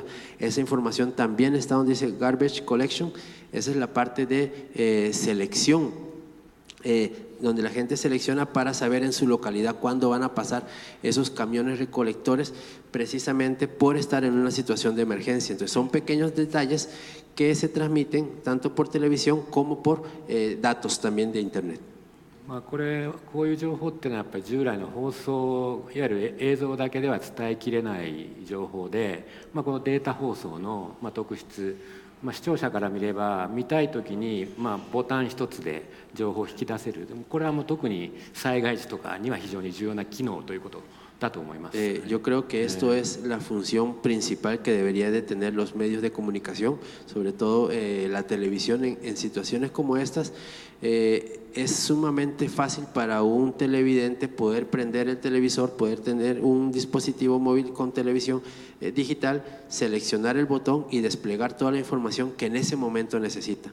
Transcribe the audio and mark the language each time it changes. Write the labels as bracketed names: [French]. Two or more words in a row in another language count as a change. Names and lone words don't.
[Spanish] Esa información también está donde dice [English] Garbage Collection, [Spanish] esa es la parte de selección, donde la gente selecciona para saber en su localidad cuándo van a pasar esos camiones recolectores, precisamente por estar en una situación de emergencia. Entonces son pequeños detalles que se transmiten tanto por televisión como por datos también de internet. [Japanese] こういう情報っていうのはやっぱり従来の放送いわゆる映像だけでは伝えきれない情報で、このデータ放送の特質、視聴者から見れば見たい時にボタン一つで情報を引き出せる、これはもう特に災害時とかには非常に重要な機能ということだと思います。 [Spanish] Yo creo que esto es la función principal que debería de tener los medios de comunicación, sobre todo la televisión en situaciones como estas. Es sumamente fácil para un televidente poder prender el televisor, poder tener un dispositivo móvil con televisión digital, seleccionar el botón y desplegar toda la información que en ese momento necesita.